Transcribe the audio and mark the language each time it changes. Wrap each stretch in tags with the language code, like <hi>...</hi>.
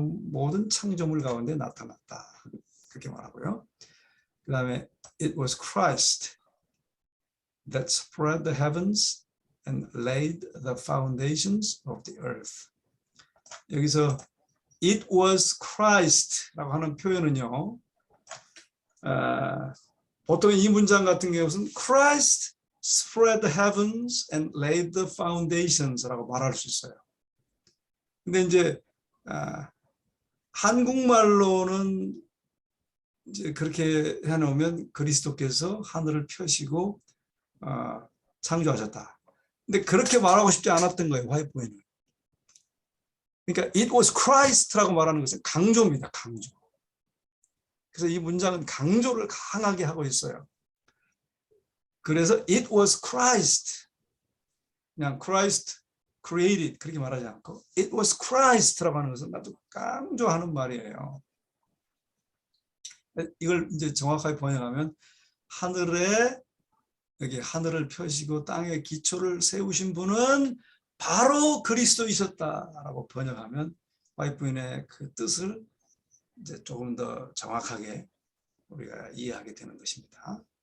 <ko>모든 창조물 가운데 나타났다. 그렇게 말하고요.</ko> <en>그다음에 it was Christ that spread the heavens and laid the foundations of the earth.</en> <ko>여기서</ko> <en>it was Christ</en> <ko>라고 하는 표현은요. 보통 이 문장 같은 경우는</ko> <en>Christ spread the heavens and laid the foundations</en> <ko>라고 말할 수 있어요. 근데 이제 한국말로는 이제 그렇게 해놓으면 그리스도께서 하늘을 펴시고 창조하셨다. 근데 그렇게 말하고 싶지 않았던 거예요. 화이트보이는. 그러니까</ko> <en>it was Christ</en> <ko>라고 말하는 것은 강조입니다. 강조. 그래서 이 문장은 강조를 강하게 하고 있어요. 그래서</ko> <en>it was Christ.</en> <ko>그냥</ko> <en>Christ created</en> <ko>그렇게 말하지 않고</ko> <en>it was Christ</en> <ko>라고 하는 것은 아주 강조하는 말이에요. 이걸 이제 정확하게 번역하면 여기 하늘을 펴시고 땅에 기초를 세우신 분은 바로 그리스도이셨다라고 번역하면 화이트부인의 그 뜻을 이제 조금 더 정확하게 우리가 이해하게 되는 것입니다.</ko>